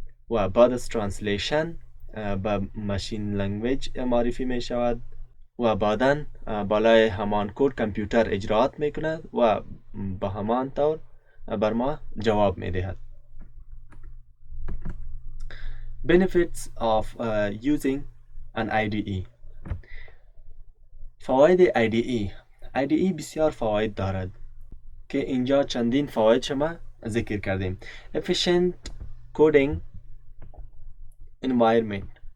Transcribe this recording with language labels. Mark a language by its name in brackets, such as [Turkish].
[Persian] و بعد از ترنسلیشن به ماشین لنگویج معرفی می شود و بعداً بالای همان کد کامپیوتر اجراات می کند و به همان طور بر ما جواب می دهد. [English] Benefits of using an IDE. [Persian] فواید IDE بسیار فواید دارد که اینجا چندین فواید شما ذکر کردیم. [English] Efficient coding environment.